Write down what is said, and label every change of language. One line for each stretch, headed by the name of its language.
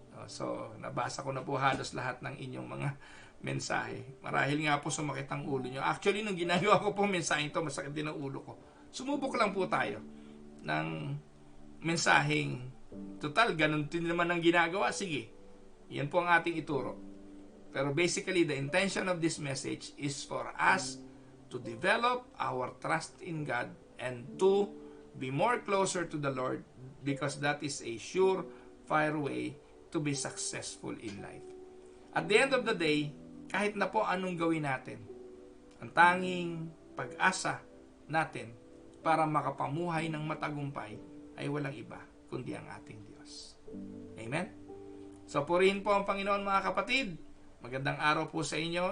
Filipino: So, nabasa ko na po halos lahat ng inyong mga mensahe. Marahil nga po sumakit ang ulo nyo. Actually, nung ginagawa ko po mensahe ito, masakit din ang ulo ko. Sumubok lang po tayo ng mensaheng, total, ganun din naman ang ginagawa. Sige, yan po ang ating ituro.
English: Pero basically, the intention of this message is for us to develop our trust in God and to be more closer to the Lord, because that is a surefire way to be successful in life. At the end of the day,
Filipino: kahit na po anong gawin natin, ang tanging pag-asa natin para makapamuhay ng matagumpay ay walang iba kundi ang ating Diyos. Amen? So, purihin po ang Panginoon, mga kapatid. Magandang araw po sa inyo.